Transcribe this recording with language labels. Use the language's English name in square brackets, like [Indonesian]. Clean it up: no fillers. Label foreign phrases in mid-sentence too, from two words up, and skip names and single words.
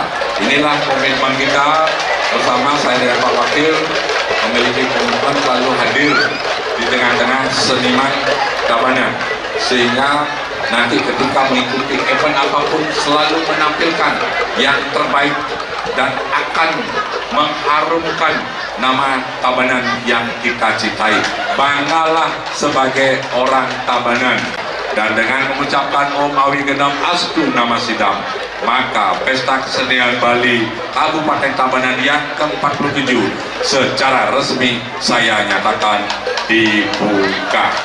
[Indonesian] Inilah komitmen kita bersama saya dan Pak Wakil, memiliki komitmen selalu hadir di tengah-tengah seniman Tabanan, sehingga nanti ketika mengikuti event apapun selalu menampilkan yang terbaik dan akan mengharumkan nama Tabanan yang kita cintai. Banggalah sebagai orang Tabanan. Dan dengan mengucapkan [Sanskrit] Om Awi Genam Astu Nama Sidam, [Indonesian] maka Pesta Kesenian Bali Kabupaten Tabanan yang ke-47 secara resmi saya nyatakan dibuka.